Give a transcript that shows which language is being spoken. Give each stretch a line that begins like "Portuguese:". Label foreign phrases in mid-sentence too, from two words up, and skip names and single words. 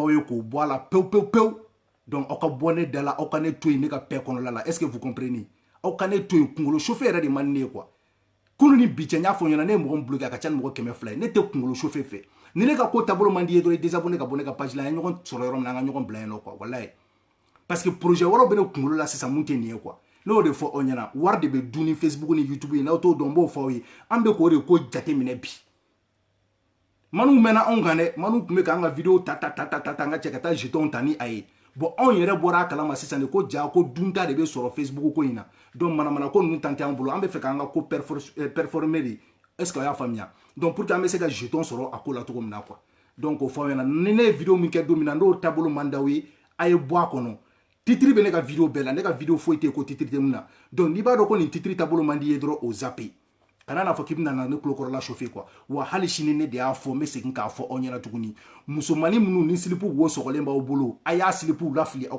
Bambara: aw ye k'o bɔ a la pewu pewu pewu donc aw ka bɔ ne da la aw ka ne to yen ne ka paix kɔnɔla la
French: est-ce que vous comprenez
Bambara: aw ka ne to yen kunkolo chauffe yɛrɛ de man di ne ye quoi kunu ni bi cɛ n y'a fɔ ɲɛna ne ye mɔgɔ min bloqué a ka ca ni mɔgɔ 200 ye ne tɛ kunkolo chauffe fɛ ni ne ka ko taabolo man di ye dɔrɔn i désabonné ka bɔ ne ka page la an ye ɲɔgɔn sɔrɔ yɔrɔ min na an ka ɲɔgɔn bila yen nɔ quoi walayi
French: parce que projet
Bambara: wɛrɛw bɛ ne kunkolo la sisan mun tɛ nin ye quoi ne y'o de fɔ aw ɲɛna wari de bɛ dun ni Facebook ni YouTube ye n'aw t'o dɔn n b'o fɔ aw ye an bɛ k'o de ko jate minɛ bi Manu mena anw kan dɛ Manu tun bɛ k'an ka vidéo ta an ka cɛ ka taa jeton ta ni a ye bon anw yɛrɛ bɔra a kalama sisan de ko ja ko dunta de bɛ sɔrɔ Facebook ko in na donc manamana ko ninnu tan tɛ an bolo an bɛ fɛ k'an ka ko performer de
French: est-ce que
Bambara: a y'a faamuya
French: donc pour que
Bambara: an bɛ se ka jeton sɔrɔ a ko la cogo min na
French: quoi donc
Bambara: o fɔ aw ɲɛna ni ne ye vidéo min kɛ don min na n'o taabolo man d'aw ye a ye bɔ a kɔnɔ titre bɛ ne ka vidéo bɛɛ la ne ka vidéo foyi tɛ yen ko titre tɛ mun na donc n'i b'a dɔn ko nin titre taabolo man di ye dɔrɔn o zappe kana n'a fɔ k'i bɛna na ne tulokɔrɔla
French: chauffer quoi
Bambara: wa hali sini ne de y'a fɔ n bɛ segin k'a fɔ aw ɲɛna tuguni musomanin minnu ni silipu wo sɔgɔlen b'aw bolo a y'a silipu lafili aw